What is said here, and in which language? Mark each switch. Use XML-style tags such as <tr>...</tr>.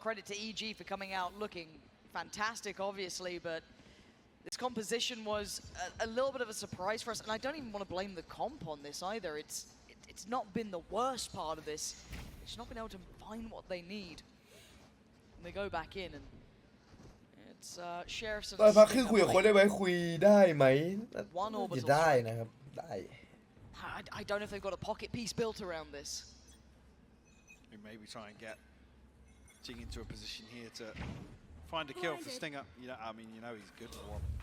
<en>Credit to EG for coming out looking fantastic, obviously, but this composition was a little bit of a surprise for us, and I don't even want to blame the comp on this either. It's not been the worst part of this. It's not been able to find what they need. And they go back in, and it's Sheriffs.</en> <th>ตอนพักคือคุยกับคนได้ไหมคุยได้ไหมจะได้นะครับได้</th> <en>I don't know if they've got a pocket piece built around this. We maybe try and get Jing into a position here to find a kill for Stinger. You know, I mean, you know he's good for one.</en>